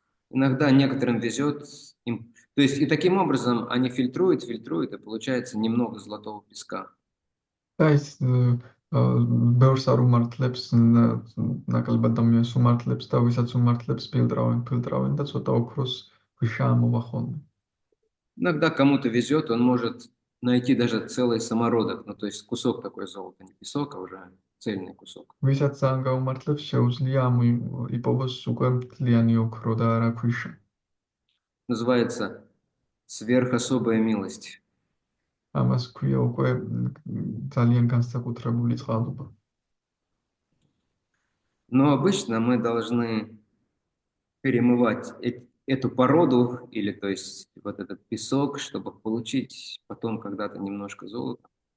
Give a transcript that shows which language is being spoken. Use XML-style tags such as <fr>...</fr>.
<ru>Иногда некоторым везет, то есть и таким образом они фильтруют, и получается немного золотого песка.</ru> <ka>და ის ბევრს არ უმართლებს, ნაკლებად ადამიანს უმართლებს და ვისაც უმართლებს ფილტრავენ და ცოტა ოქროს ქვიშაა მოვა ხოლმე.</ka> <ru>Иногда кому-то везет, он может найти даже целый самородок, ну то есть кусок такой золота, не песок, а уже цельный кусок.</ru> <ka>ვისაც ძალიან გაუმართლებს, შეუძლია იპოვოს უკვე მთლიანი ოქრო და არა ქვიშა.</ka> <ru>Называется сверхособая милость.</ru> <ka>ამას ქვია უკვე ძალიან განსაკუთრებული წყალობა.</ka> <ru>Но обычно мы должны перемывать эту породу, или то есть вот этот песок, чтобы получить потом когда-то немножко золота.</ru>